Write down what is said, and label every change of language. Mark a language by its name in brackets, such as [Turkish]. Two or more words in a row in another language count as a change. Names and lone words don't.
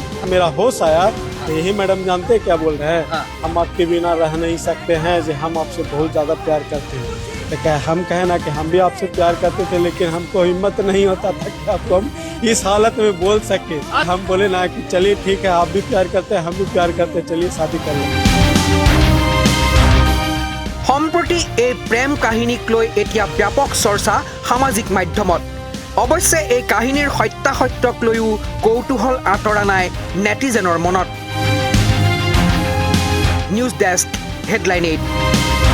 [Hindi] मेरा होश आया तो यही मैडम जानते क्या बोल रहे हैं, हम आपके बिना रह नहीं सकते हैं, जो हम आपसे बहुत ज़्यादा प्यार करते हैं। तो क्या हम कहें ना कि हम भी आपसे प्यार करते थे, लेकिन हमको हिम्मत नहीं होता था कि आपको हम इस हालत में बोल सके। हम बोले ना कि चलिए ठीक है, आप भी प्यार करते हैं, हम भी प्यार करते हैं, चलिए शादी कर लें। [Assamese] সম্প্ৰতি এই প্ৰেম কাহিনীক লৈ এতিয়া ব্যাপক চৰ্চা সামাজিক মাধ্যমত। অৱশ্যে এই কাহিনীৰ সত্যাসত্যক লৈও কৌতূহল আঁতৰা নাই নেটিজেনৰ মনত। [English] news desk, [Assamese] হেডলাইন 8।